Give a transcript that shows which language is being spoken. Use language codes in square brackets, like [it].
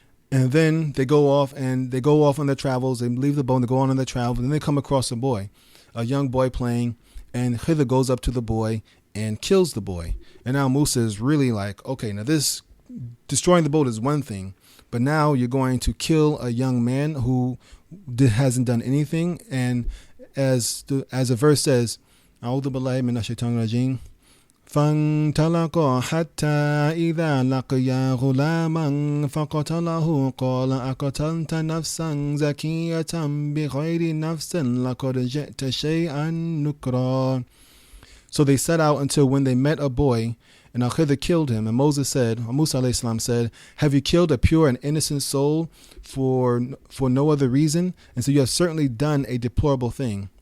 [en] And then they go off on their travels. They leave the boat and they go on their travels, and then they come across a young boy playing, and Khidr goes up to the boy and kills the boy. And now Musa is really like, okay, now this destroying the boat is one thing, but now you're going to kill a young man who hasn't done anything. And as a verse says, [ar] "A'udhu billahi minash shaitanir rajim. فانطلقا حتى إذا لقيا غلاما فقتله قال أقتلت نفسا زكية بغير نفس لقد جئت شيئا نكرا." [en] So they set out until when they met a boy, and Khidr killed him. And Musa alayhi salam said, "Have you killed a pure and innocent soul for no other reason? And so you have certainly done a deplorable thing."